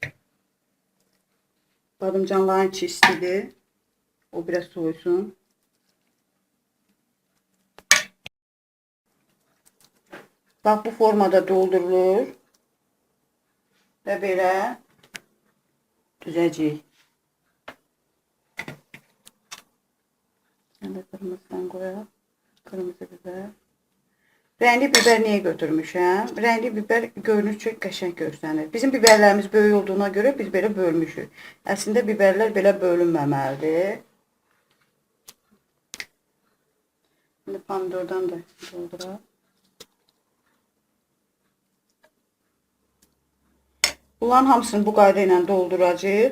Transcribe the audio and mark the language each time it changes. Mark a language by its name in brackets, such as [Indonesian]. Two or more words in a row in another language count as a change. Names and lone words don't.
[Azerbaijani] Badımcanların içi istidir. O biraz soğusun. Bax, bu formada doldurulur. Və belə düzəcəyik. [Turkish] Şimdi kırmızıdan koyalım. Kırmızı biber. [Azerbaijani] Rəngli biber niye götürmüşəm? Rəngli biber görünür çox qəşəng görsənir. Bizim biberlərimiz böyük olduğuna görə biz belə bölmüşük. Əslində biberlər belə bölünməməlidir. Şimdi pomidordan da dolduraq. Bunların hamısını bu qayda ilə dolduracağıq.